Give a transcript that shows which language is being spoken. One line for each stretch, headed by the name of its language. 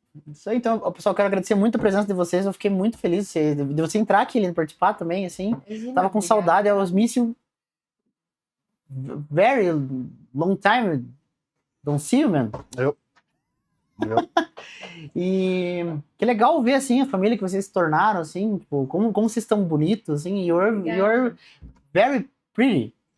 Portuguese: Isso aí, então, pessoal, quero agradecer muito a presença de vocês. Eu fiquei muito feliz de você entrar aqui e participar também, assim. Imagina, Tava com obrigada.
English: saudade, I was missing very long time. Don't see you, man. Yep.
Portuguese: E que legal ver, assim, a família que vocês se tornaram, assim, tipo, como vocês estão bonitos, assim,
English: you're very pretty.